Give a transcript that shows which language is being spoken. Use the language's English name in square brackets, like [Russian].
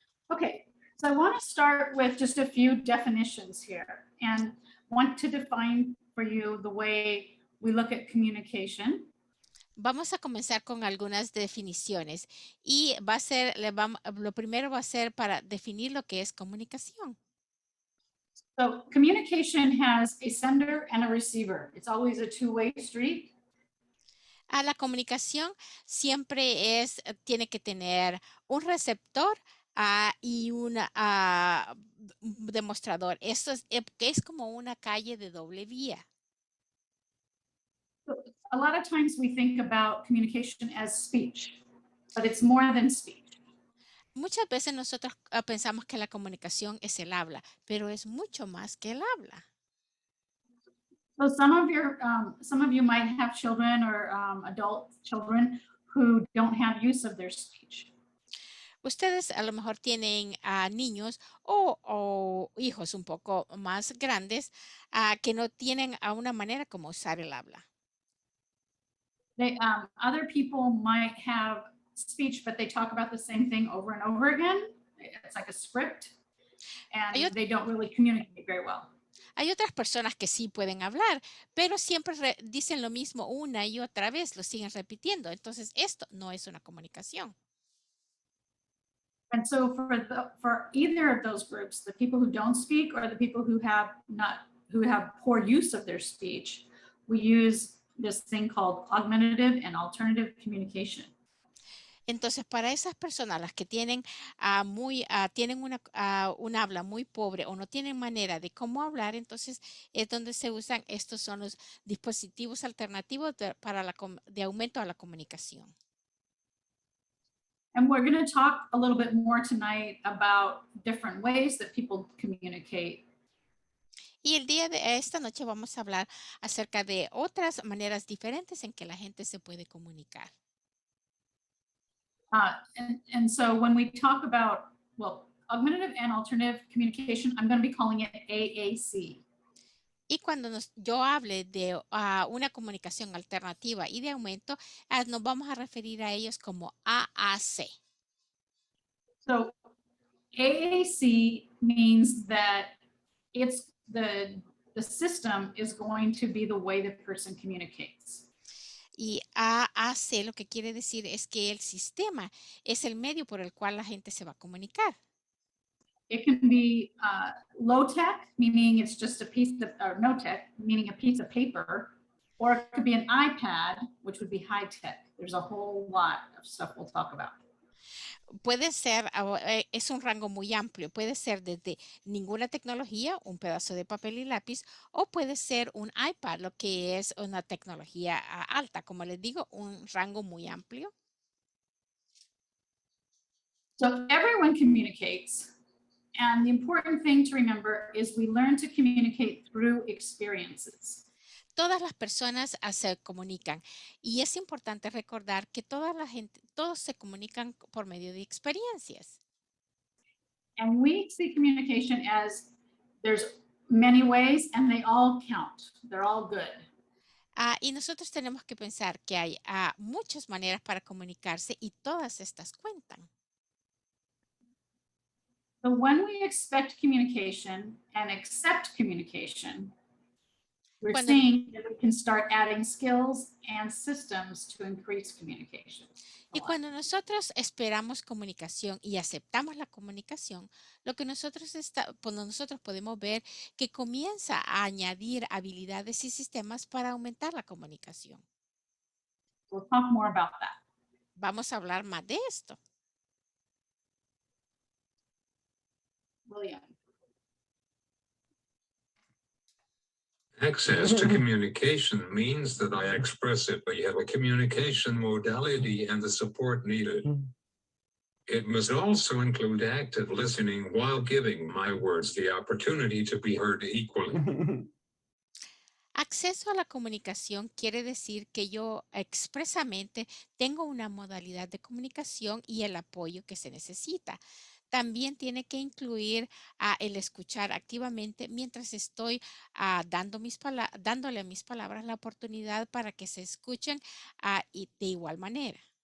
[English] Okay, so I want to start with just a few definitions here and want to define for you the way we look at communication. [Spanish] Vamos a comenzar con algunas definiciones y lo primero va a ser para definir lo que es comunicación. [English] So communication has a sender and a receiver. It's always a two-way street. [Spanish] La comunicación siempre tiene que tener un receptor y un demostrador. Eso es como una calle de doble vía. [English] A lot of times we think about communication as speech, but it's more than speech. [Spanish] Muchas veces nosotros pensamos que la comunicación es el habla, pero es mucho más que el habla. [English] So some of you might have children or adult children who don't have use of their speech. [Spanish] Ustedes a lo mejor tienen niños o hijos un poco más grandes que no tienen una manera como usar el habla. [English] Other people might have speech, but they talk about the same thing over and over again. It's like a script, and they don't really communicate very well. [Spanish] Hay otras personas que sí pueden hablar, pero siempre dicen lo mismo una y otra vez, lo siguen repitiendo. Entonces, esto no es una comunicación. [English] And so for either of those groups, the people who don't speak or the people who have poor use of their speech, we use this thing called augmentative and alternative communication. [Spanish] Entonces, para esas personas, las que tienen, tienen un habla muy pobre o no tienen manera de cómo hablar, entonces es donde se usan, estos son los dispositivos alternativos de aumento a la comunicación. [English] And we're going to talk a little bit more tonight about different ways that people communicate. [Spanish] Y el día de esta noche vamos a hablar acerca de otras maneras diferentes en que la gente se puede comunicar. [English] And so when we talk about, well, augmentative and alternative communication, I'm going to be calling it AAC. [Spanish] Y cuando yo hable de una comunicación alternativa y de aumento, nos vamos a referir a ellos como AAC. [English] So AAC means that it's the system is going to be the way the person communicates. [Spanish] Y AAC lo que quiere decir es que el sistema es el medio por el cual la gente se va a comunicar. [English] It can be low tech, meaning it's just a piece of, or no tech, meaning a piece of paper, or it could be an iPad, which would be high tech. There's a whole lot of stuff we'll talk about. [Spanish] Puede ser, es un rango muy amplio, puede ser desde ninguna tecnología, un pedazo de papel y lápiz, o puede ser un iPad, lo que es una tecnología alta, como les digo, un rango muy amplio. [English] So everyone communicates, and the important thing to remember is we learn to communicate through experiences. [Spanish] Todas las personas se comunican y es importante recordar que todos se comunican por medio de experiencias. [English] And we see communication as there's many ways and they all count. They're all good. [Spanish] Y nosotros tenemos que pensar que hay muchas maneras para comunicarse y todas estas cuentan. [English] So when we expect communication and accept communication, we're seeing that we can start adding skills and systems to increase communication. [Spanish] Y cuando nosotros esperamos comunicación y aceptamos la comunicación, lo que nosotros podemos ver que comienza a añadir habilidades y sistemas para aumentar la comunicación. [English] We'll talk more about that. [Spanish] Vamos a hablar más de esto. [English] William. Access to communication means that I express it by a communication modality and the support needed. It must also include active listening while giving my words the opportunity to be heard equally. [Spanish] Acceso a la comunicación quiere decir que yo expresamente tengo una modalidad de comunicación y el apoyo que se necesita. También tiene que incluir el escuchar activamente mientras estoy dándole a mis palabras la oportunidad para que se escuchen y de igual manera.